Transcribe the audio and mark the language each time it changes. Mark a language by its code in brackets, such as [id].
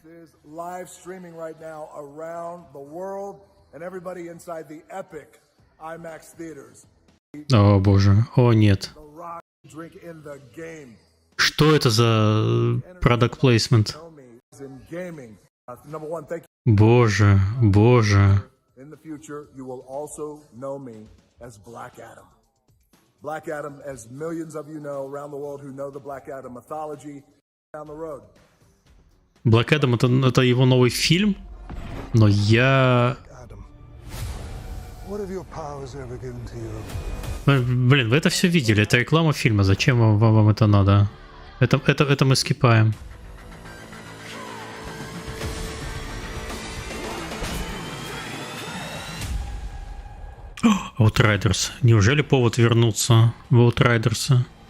[en] is live streaming right now around the world, and everybody inside the epic IMAX theaters. [ru] О боже, о нет. [en] The rock drink in the game. [ru] Что это за [en] product placement? Know me is in gaming. Number one, thank you. [ru] Боже, боже. [en] In the future, you will also know me as Black Adam. Black Adam, as millions of you know around the world who know the Black Adam mythology, down the road. [ru] Black Adam это его новый фильм, но я... [en] Adam, what have your powers ever given to you? [ru] Блин, вы это все видели, это реклама фильма, зачем вам это надо? Это мы скипаем. [en] Outriders. [ru] Неужели повод вернуться в Outriders?